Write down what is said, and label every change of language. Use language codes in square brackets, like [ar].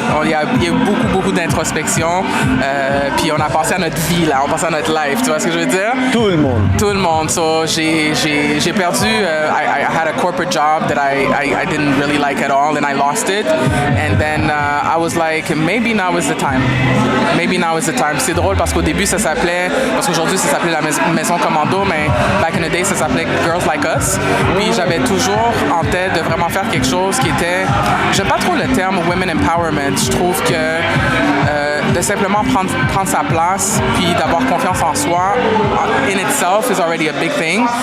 [fr] Il y a eu beaucoup d'introspection. Puis on a passé à notre vie, là, on passait à notre life, tu vois ce que je veux dire? Tout le monde. Tout le monde. [en] So, [fr] j'ai perdu, [en] I had a corporate job that I didn't really like at all, and I lost it. And then I was like, maybe now is the time. Maybe now is the time. [fr] C'est drôle parce qu'au début, ça s'appelait, parce qu'aujourd'hui, ça s'appelait la Maison Commando, mais [en] back in the day, [fr] ça s'appelait Girls Like Us. Puis j'avais toujours en tête de vraiment faire quelque chose qui était, j'aime pas trop le terme Women Empowerment. Je trouve que de simplement prendre sa place puis d'avoir confiance en soi [en] in itself is already a big thing.